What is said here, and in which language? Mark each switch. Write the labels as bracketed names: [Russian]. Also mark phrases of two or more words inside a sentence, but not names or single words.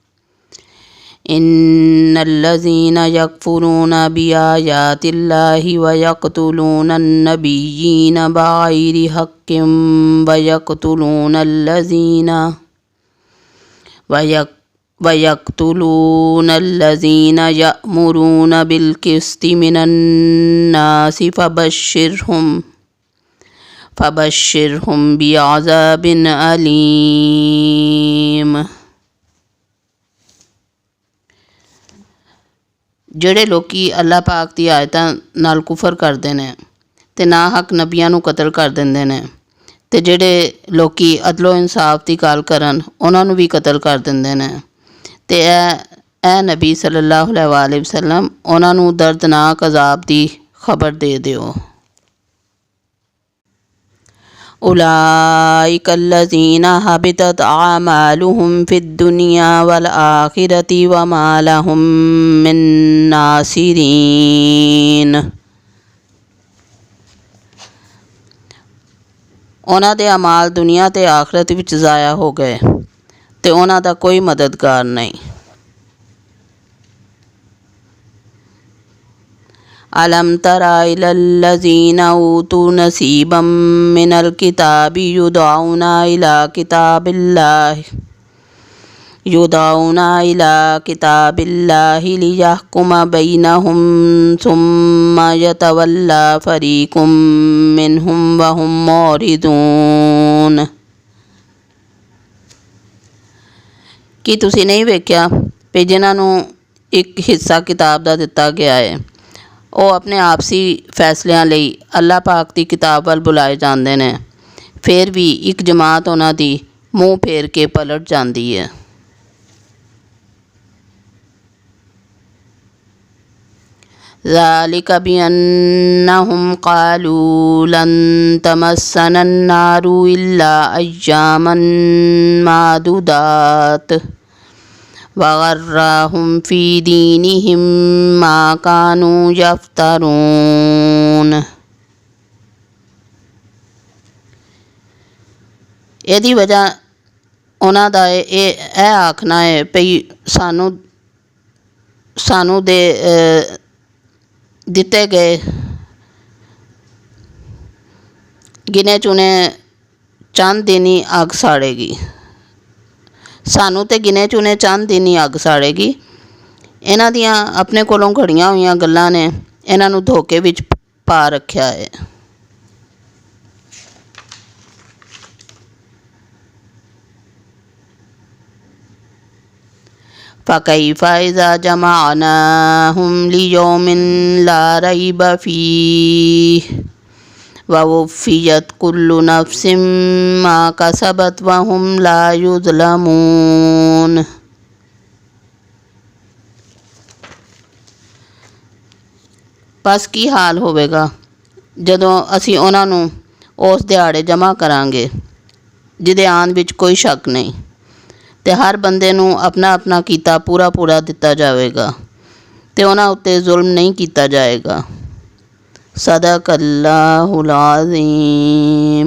[Arabic] ان الذین یکفرون بآیات اللہ ویقتلون النبیین بغیر حق ویقتلون الذین یأمرون بالقسط من الناس فبشرہم بعذاب علیم۔ [Punjabi] جڑے لوکی اللہ پاک دی آیتاں نال کفر کردے نے تے نا حق نبیاں نوں قتل کر دیندے نے تے جڑے لوکی عدل و انصاف دی گل کرن انہاں نوں بھی قتل کر دیندے نے تے اے نبی [Arabic] صلی اللہ علیہ وآلہ وسلم [Punjabi] انہاں نوں دردناک عذاب دی خبر دے دیو۔ [Arabic] اولئک الذین حبطت اعمالهم فی الدنیا والآخرۃ وما لهم من ناصرین۔ [Punjabi] انہاں دے اعمال دنیا تے آخرت وچ ضائع ہو گئے تے انہاں دا کوئی مددگار نہیں۔ [Arabic] الم تر الی الذین اوتوا نصیبا من الکتاب یدعون الی کتاب اللہ لیحکم بینہم ثم یتولی فریق منہم وہم معرضون۔ [Punjabi] کی تسی نہیں ویکھیا کہ جنہاں نوں ایک حصہ کتاب دا دتا گیا ہے وہ اپنے آپسی فیصلیاں لئی اللہ پاک دی کتاب ول بلائے جاندے نے، پھر بھی ایک جماعت انہاں دی منہ پھیر کے پلٹ جاندی ہے۔ [Arabic] ذالک بأنہم قالوا لن تمسنا النار الا ایاما معدودات وغرہم فی دینہم ما کانوا یفترون۔ [Punjabi] ਇਹਦੀ ਵਜ੍ਹਾ ਉਹਨਾਂ ਦਾ ਇਹ ਆਖਣਾ ਹੈ ਭਈ ਸਾਨੂੰ ਦਿੱਤੇ ਗਏ ਗਿਨੇ ਚੁਣੇ ਚੰਦ ਦਿਨ ਹੀ ਅੱਗ ਸਾੜੇਗੀ। ਸਾਨੂੰ ਤੇ ਗਿਨੇ ਚੁਣੇ ਚੰਦ ਦਿਨ ਹੀ ਅੱਗ ਸਾੜੇਗੀ। ਇਹਨਾਂ ਦੀਆਂ ਆਪਣੇ ਕੋਲੋਂ ਘੜੀਆਂ ਹੋਈਆਂ ਗੱਲਾਂ ਨੇ ਇਹਨਾਂ ਨੂੰ ਧੋਖੇ ਵਿੱਚ ਪਾ ਰੱਖਿਆ ਹੈ۔ [Arabic] فَكَيْفَ إِذَا جَمَعْنَاهُمْ لِيَوْمٍ لَا رَيْبَ فِيهِ وَوُفِّيَتْ كُلُّ نَفْسٍ مَا كَسَبَتْ وَهُمْ لَا يُظْلَمُونَ۔ [Punjabi] پس کی حال ہوئے گا جدوں اسی انہاں نوں اس دیہاڑے جمع کرانگے جدے آن وچ کوئی شک نہیں تے ہر بندے نوں اپنا اپنا کیتا پورا پورا دتا جاوے گا تے انہاں اتے ظلم نہیں کیتا جائے گا۔ [Arabic] صدق اللہ العظیم۔